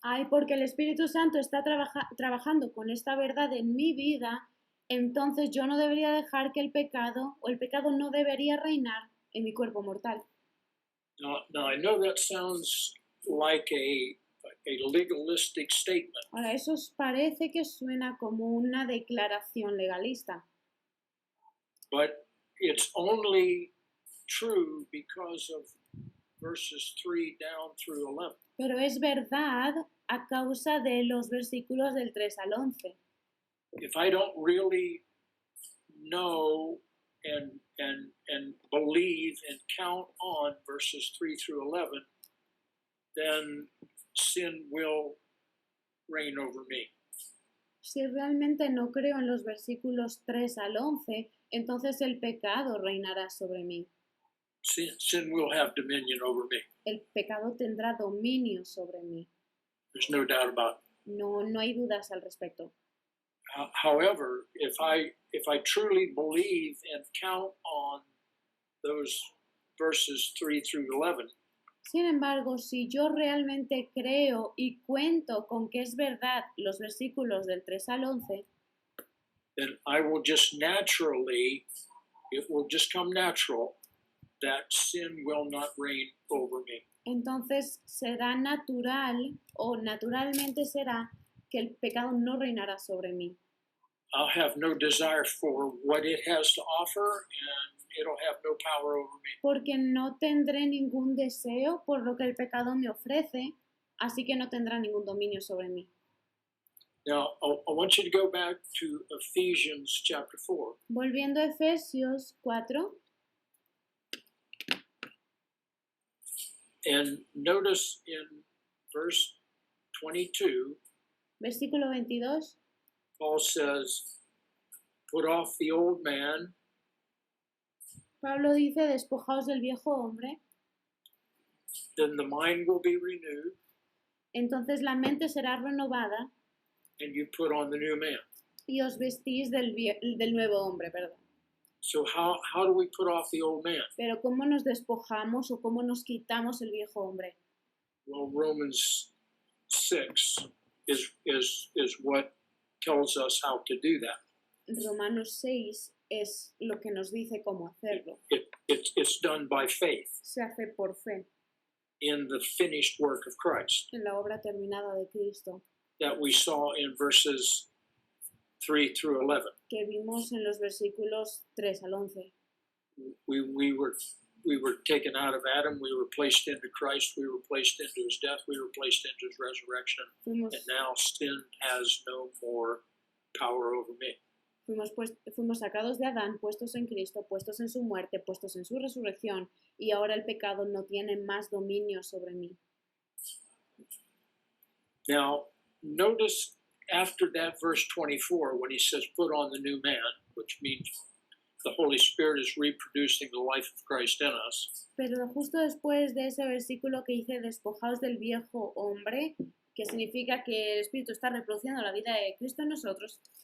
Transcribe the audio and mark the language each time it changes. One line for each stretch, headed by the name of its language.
Spanish: Porque el Espíritu Santo está trabajando con esta verdad en mi vida, entonces yo no debería dejar que el pecado no debería reinar en mi cuerpo mortal.
English: Now I know that sounds like a legalistic statement,
Spanish: Ahora, eso os parece que suena como una declaración legalista,
English: but it's only true because of verses 3 down through 11.
Spanish: pero es verdad a causa de los versículos del 3 al 11.
English: If I don't really know and believe and count on verses 3 through 11, then sin will reign over me.
Spanish: Si realmente no creo en los versículos 3 al 11, entonces el pecado reinará sobre mí.
English: Sin will have dominion over me.
Spanish: El pecado tendrá dominio sobre mí.
English: There's no doubt about it.
Spanish: No hay dudas al respecto.
English: However, if I truly believe and count on those verses 3 through 11,
Spanish: Sin embargo, si yo realmente creo y cuento con que es verdad los versículos del 3 al 11,
English: then I will just naturally, it will just come natural that sin will not reign over me.
Spanish: entonces será natural o naturalmente será que el pecado no reinará sobre mí.
English: I'll have no desire for what it has to offer, and it'll have no power over me.
Spanish: Porque no tendré ningún deseo por lo que el pecado me ofrece, así que no tendrá ningún dominio sobre mí.
English: Now, I want you to go back to Ephesians chapter 4.
Spanish: Volviendo a Efesios 4,
English: And notice in verse 22,
Spanish: versículo 22,
English: Paul says, put off the old man,
Spanish: Pablo dice, despojaos del viejo hombre,
English: then the mind will be renewed,
Spanish: entonces la mente será renovada
English: and you put on the new man.
Spanish: y os vestís del nuevo hombre, perdón.
English: So how do we put off the old man?
Spanish: Pero ¿cómo nos despojamos o cómo nos quitamos el viejo hombre?
English: Well, Romans 6 is what tells us how to do that.
Spanish: Romanos 6 es lo que nos dice cómo hacerlo.
English: It's done by faith
Spanish: Se hace por fe
English: in the finished work of Christ
Spanish: en la obra terminada de Cristo,
English: that we saw in verses 3 through 11.
Spanish: que vimos en los versículos 3 al 11.
English: We were taken out of Adam, we were placed into Christ, we were placed into his death, we were placed into his resurrection,
Spanish: Fuimos,
English: and now sin has no more power over me.
Spanish: fuimos sacados de Adán, puestos en Cristo, puestos en su muerte, puestos en su resurrección, y ahora el pecado no tiene más dominio sobre mí.
English: Now, notice after that verse 24, when he says, put on the new man, which means the Holy Spirit is reproducing the life of Christ in us.
Spanish: Pero justo después de ese versículo que dice, despojaos del viejo hombre, que significa que el Espíritu está reproduciendo la vida de Cristo en nosotros.